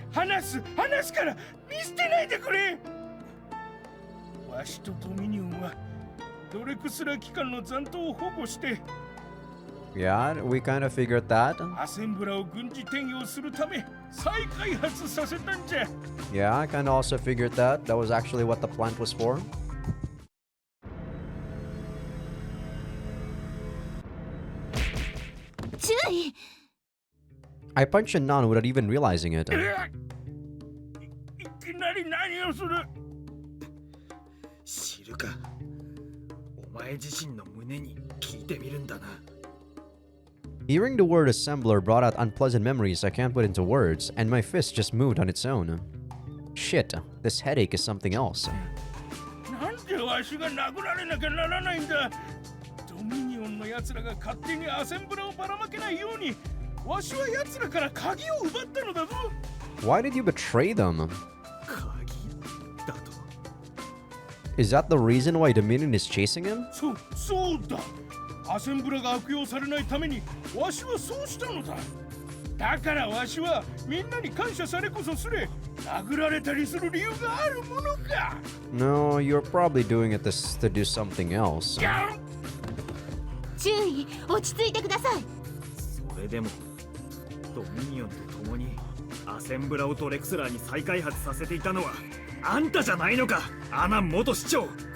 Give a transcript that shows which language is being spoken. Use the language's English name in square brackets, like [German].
[Japanese] 話すから見捨てないでくれ。わしとドミニオンはドレクスラ機関の残党を保護して。 [English] Yeah, we kind of figured that. [Japanese] アセンブラを軍事転用するため再開発させたんじゃ。 [English] Yeah, I kind of also figured that. That was actually what the plant was for. I punched a nun without even realizing it. [Japanese] いきなり何をする。知るか。お前自身の胸に聞いてみるんだな。 [English] Hearing the word assembler brought out unpleasant memories I can't put into words, and my fist just moved on its own. Shit, this headache is something else. [Japanese] なんでわしが殴られなきゃならないんだ。ドミニオンの奴らが勝手にアセンブラをばらまけないように、わしは奴らから鍵を奪ったのだぞ。 [English] Why did you betray them? [Japanese] 鍵だと。 [English] Is that the reason why Dominion is chasing him? [Japanese] そうだ。アセンブラが悪用されないためにわしはそうしたのだ。だからわしはみんなに感謝されこそすれ、殴られたりする理由があるものか。 [English] No, you're probably doing it to do something else. [Japanese] 注意、落ち着いてください。それでもドミニオンと共にアセンブラをドレクスラーに再開発させていたのはあんたじゃないのか、アナン元市長。